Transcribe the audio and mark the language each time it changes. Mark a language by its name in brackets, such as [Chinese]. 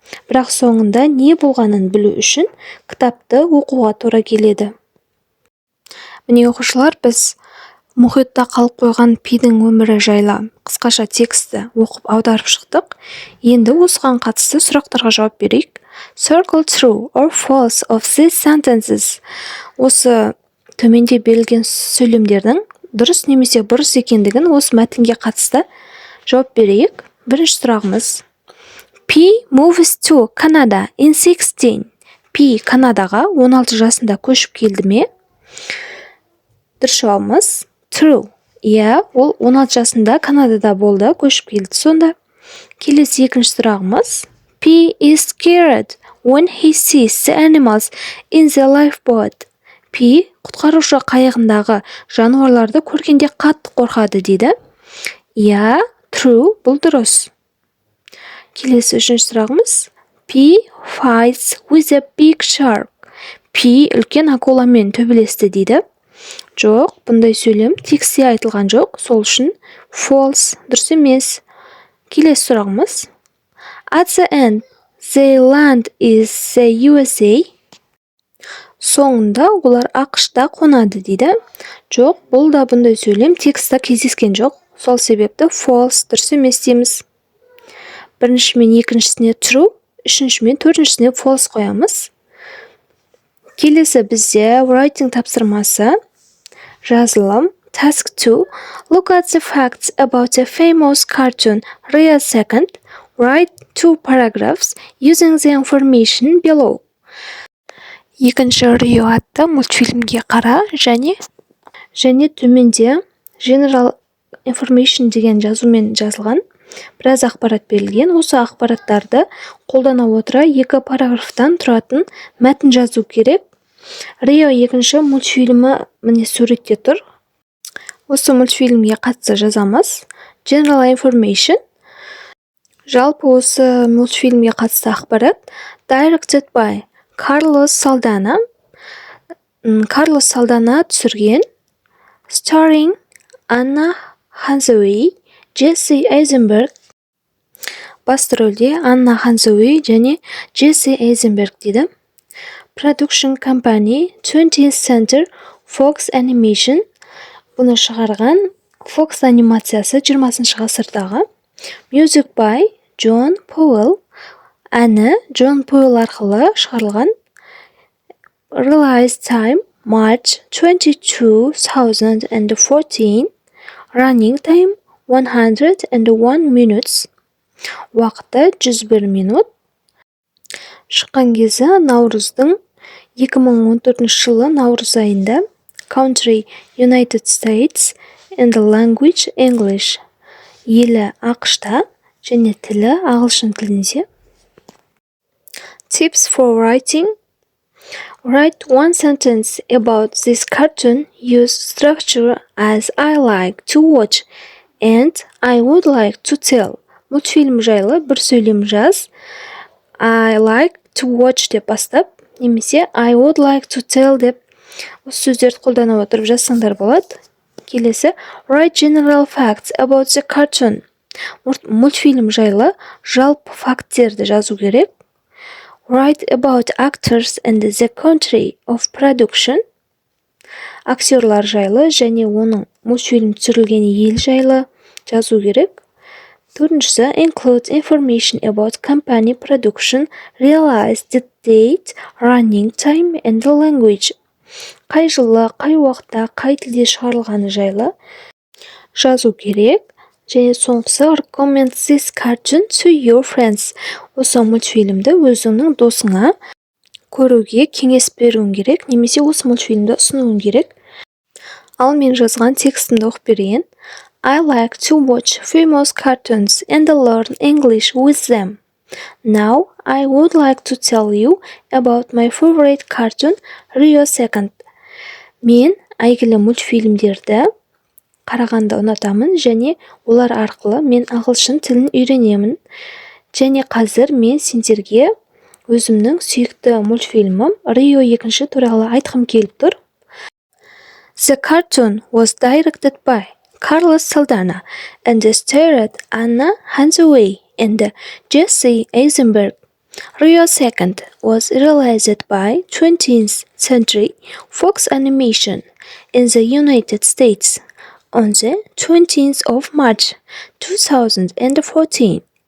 [Kazakh] Бірақ соңында не болғанын білу үшін кітапты оқуға тура келеді. Міне оқушылар, біз мұхитта қалып қойған Пидің өмірі жайлы қысқаша тексті оқып аударып шықтық. Енді осыған қатысты сұрақтарға жауап берейік. [English] Circle true or false of these sentences. [Kazakh] Осы төменде берілген сөйлемдердің дұрыс немесе бұрыс екендігін осы мәтінге қатысты жауап берейік. Бірінші сұрағымыз. [English] Pi moves to Canada in 16. [Kazakh] Пи Канадаға 16 жасында көшіп келді ме? Дұрыс жауабымыз true. Иә, ол 16 жасында Канадада болды, көшіп келді сонда. Келесі екінші сұрағымыз. [English] Pi is scared when he sees the animals in the lifeboat. [Kazakh] Пи құтқарушы қайығындағы жануарларды көргенде қатты қорқады дейді. Иә, true, бұл дұрыс. Келесі үшінші сұрағымыз. [English] Pi fights with a big shark. [Kazakh] Пи үлкен акуламен төбелесті дейді. Жоқ, бұндай сөйлем тексте айтылған жоқ, сол үшін false, дұрыс емес. Келесі сұрағымыз. [English] At the end, the land is the USA. [Kazakh] соңында олар ақшта қонады дейді. Жоқ, бұл да бұндай сөйлем текстта кездескен жоқ. Сол себепті false дұрыс емес дейміз. Бірінші мен екіншісіне true, үшінші мен төртіншісіне false қоямыз. Келесі бізде writing тапсырмасы, жазылым. [English] Task 2. Look at the facts about a famous cartoon, Rio Second. Write 2 paragraphs using the information below. [Kazakh] Екінші Рио атты мультфильмге қара және төменде [English] general information [Kazakh] деген жазумен жазылған біраз ақпарат берілген. Осы ақпараттарды қолдана отыра 2 параграфтан тұратын мәтін жазу керек. Рио екінші мультфильмі міне суретте тұр. Осы мультфильмге қатысты жазамыз. [English] General information. [Kazakh] Жалпы осы мультфильмге қатысты ақпарат. [English] Directed by Carlos Saldana. Carlos Saldana [Kazakh] түсірген. [English] Starring Anna Hathaway, Jesse Eisenberg. [Kazakh] Басты рөлде Анна Hathaway және Jesse Eisenberg дейді. [English] Production Company 20th Century Fox Animation. [Kazakh] Бұны шығарған Fox анимациясы 20 ғасырдағы. [English] Music by John Powell. [Kazakh] Әні John Powell арқылы шығарылған. [English] Release time March 22, 2014. Running time 101 minutes. [Kazakh] Уақыты 101 минут. Шыққан кезі наурыздың 2014 жылы наурыз айында. [English] Country United States and the language English. [Kazakh] Елі ақшта және тілі ағылшын тілінде. [English] Tips for writing. Write 1 sentence about this cartoon. Use structure as I like to watch and I would like to tell. [Kazakh] Мультфильм жайлы бір сөйлем жаз. [English] I like to watch [Kazakh] деп бастап, немесе [English] I would like to tell [Kazakh] деп осы сөздерді қолдана отырып жазсаңдар болады. [English] Келесі, write general facts about the cartoon. [Kazakh] Мультфильм жайлы жалпы факттерді жазу керек. [English] Write about actors and the country of production. [Kazakh] Актерлар жайлы және оның мультфильм түсірілген ел жайлы жазу керек. Төртіншісі, [English] include information about company production, realize the date, running time and the language. [Kazakh] Қай жылы, қай уақытта, қай тілде шығарылғаны жайлы жазу керек. Және соңғысы, [English] recommend this cartoon to your friends. [Kazakh] Осы мультфильмді өзіңнің досыңа көруге кеңес беруің керек, немесе осы мультфильмді ұсынуың керек. Ал мен жазған текстімді оқып берейін. [English] I like to watch famous cartoons and learn English with them. Now, I would like to tell you about my favorite cartoon, Rio Second. [Kazakh] Мен әйгілі мультфильмдерді қарағанды ұнатамын және олар арқылы мен ағылшын тілін үйренемін. Және қазір мен сендерге өзімнің сүйікті мультфильмім Рио екінші туралы айтқым келіп тұр. [English] The cartoon was directed by Carlos Saldana and starred Anna Hathaway and Jesse Eisenberg. Rio Second was realized by 20th Century Fox Animation in the United States on the 20th of March 2014.